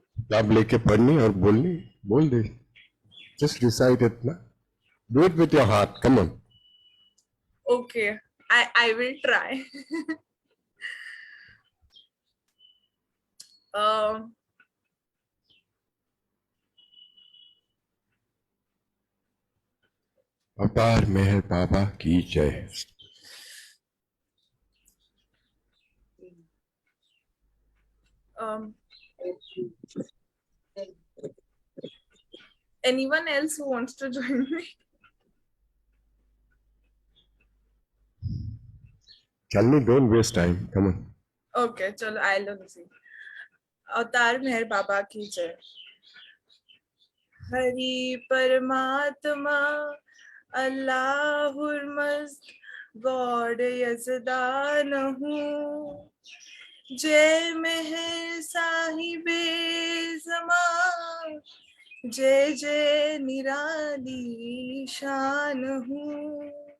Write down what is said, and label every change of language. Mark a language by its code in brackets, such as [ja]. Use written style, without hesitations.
[hi] किताब लेके पढ़नी और बोलनी, बोल दे. [en] Just recite it ना. Do it with your heart. Come on. Okay, I will try. [hi] अपार मेहर बाबा की जय. [en] Anyone else who wants to join me? Chalni, don't waste time. Come on. Okay, चलो I'll see. [hi] अवतार मेहर बाबा की जय. हरि परमात्मा अल्लाहुर मस्त गॉड यजदान हूँ. जय मेहर साहिबे जमा, जय जय निराली शान हूँ.